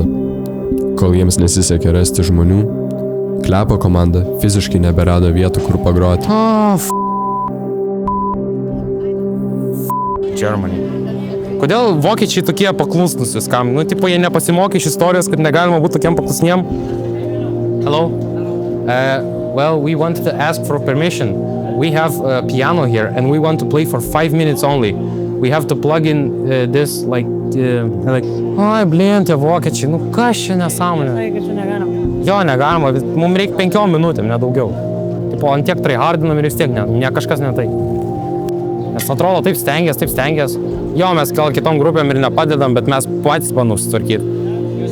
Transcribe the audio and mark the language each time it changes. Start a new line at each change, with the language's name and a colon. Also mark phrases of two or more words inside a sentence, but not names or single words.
Lithuanian: Kol jiems nesisekė rasti žmonių, Klepo komanda fiziškai neberado vietų, kur pagroti. Germany. Kodėl vokiečiai tokie paklusnus viskam? Nu, tipo, jie nepasimokė iš istorijos, kad negalima būti tokiem paklusniem.
English: Hello? Well, we wanted to ask for permission. We have a piano here and we want to play for 5 minutes only. We have to plug in this like...
Lithuanian: Ai, blin, tie vokiečiai, nu kas čia nesąmonė? Jo, negalima, mums reikia 5 minutėm, nedaugiau. Tipo, ant tiek tryhardinam ir vis tiek ne kažkas ne tai. Nes atrodo, taip stengias. Jo, mes gal kitom grupėm ir nepadedam, bet mes patys bandom susitvarkyti.